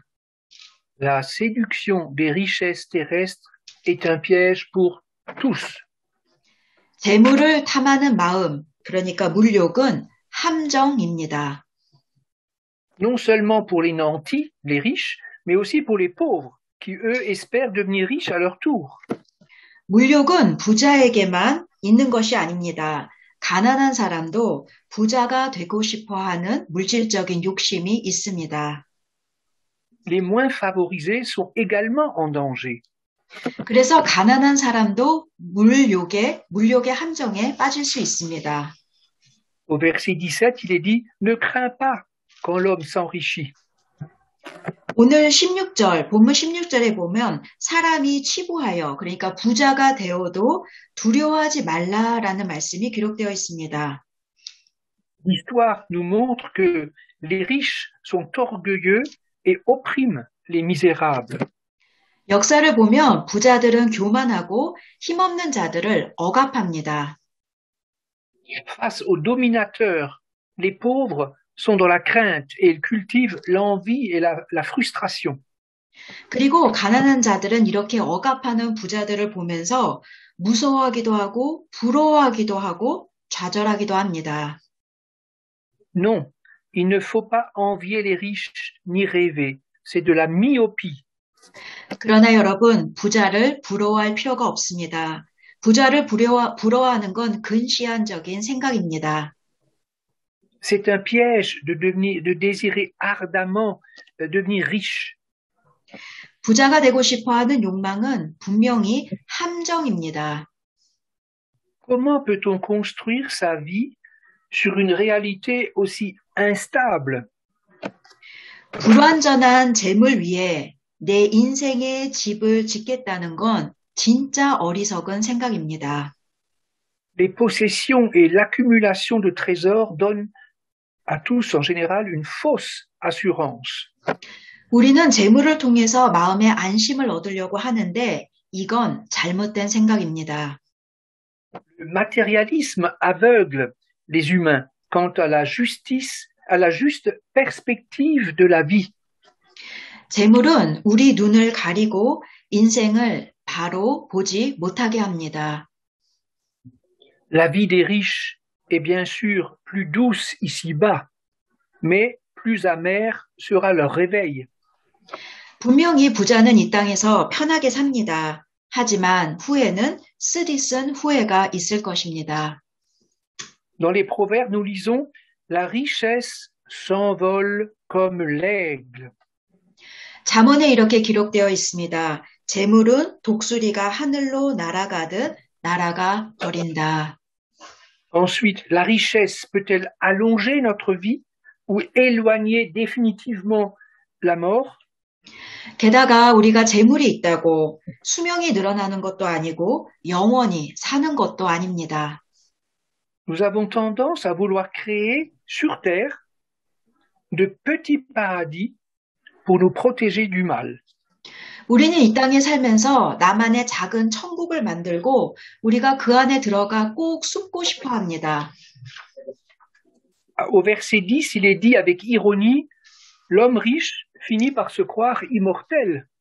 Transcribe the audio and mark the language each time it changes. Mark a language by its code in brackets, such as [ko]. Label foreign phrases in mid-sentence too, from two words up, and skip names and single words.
[fr] La séduction des richesses terrestres est un piège pour tous. [ko] 재물을 탐하는 마음, 그러니까 물욕은 함정입니다. [fr] Non seulement pour les nantis, les riches, mais aussi pour les pauvres, qui eux espèrent devenir riches à leur tour. [ko] 물욕은 부자에게만 있는 것이 아닙니다. 가난한 사람도 부자가 되고 싶어 하는 물질적인 욕심이 있습니다. [fr] Les moins favorisés sont également en danger. [ko] 그래서 가난한 사람도 물욕의 함정에 빠질 수 있습니다. [fr] Au verset 17, il est dit « Ne crains pas quand l'homme s'enrichit ». [ko] 오늘 16절, 본문 16절에 보면 사람이 치부하여, 그러니까 부자가 되어도 두려워하지 말라라는 말씀이 기록되어 있습니다. [fr] L'histoire nous montre que les riches sont orgueilleux et oppriment les misérables. [ko] 역사를 보면 부자들은 교만하고 힘없는 자들을 억압합니다. [fr] Face aux dominateurs, les pauvres sont dans la crainte et ils cultivent l'envie et la frustration. [ko] 그리고 가난한 자들은 이렇게 억압하는 부자들을 보면서 무서워하기도 하고 부러워하기도 하고 좌절하기도 합니다. [fr] Non, il ne faut pas envier les riches ni rêver. C'est de la myopie. [ko] 그러나 여러분, 부자를 부러워할 필요가 없습니다. 부자를 부러워하는 건 근시안적인 생각입니다. [fr] C'est un piège de désirer ardemment devenir riche. [ko] 부자가 되고 싶어하는 욕망은 분명히 함정입니다. [fr] Comment peut-on construire sa vie sur une réalité aussi instable? [ko] 불완전한 재물 위에 내 인생의 집을 짓겠다는 건 진짜 어리석은 생각입니다. [fr] Les possessions et l'accumulation de trésors donnent à tous en général une fausse assurance. [ko] 우리는 재물을 통해서 마음의 안심을 얻으려고 하는데 이건 잘못된 생각입니다. [fr] Le matérialisme aveugle les humains quant à la justice, à la juste perspective de la vie. [ko] 재물은 우리 눈을 가리고 인생을 바로 보지 못하게 합니다. [fr] La vie des riches est bien sûr plus douce ici-bas, mais plus amère sera leur réveil. [ko] 분명히 부자는 이 땅에서 편하게 삽니다. 하지만 후에는 쓰디쓴 후회가 있을 것입니다. [fr] Dans les proverbes, nous lisons La richesse s'envole comme l'aigle. [ko] 잠언에 이렇게 기록되어 있습니다. 재물은 독수리가 하늘로 날아가듯 날아가 버린다. [fr] Ensuite, la richesse peut-elle allonger notre vie ou éloigner définitivement la mort? [ko] 게다가 우리가 재물이 있다고 수명이 늘어나는 것도 아니고 영원히 사는 것도 아닙니다. [fr] Nous avons tendance à vouloir créer sur Terre de petits paradis pour nous protéger du mal. [ko] 우리는 이 땅에 살면서 나만의 작은 천국을 만들고 우리가 그 안에 들어가 꼭 숨고 싶어 합니다. [fr] Au verset 10, il est dit avec ironie, l'homme riche finit par se croire immortel.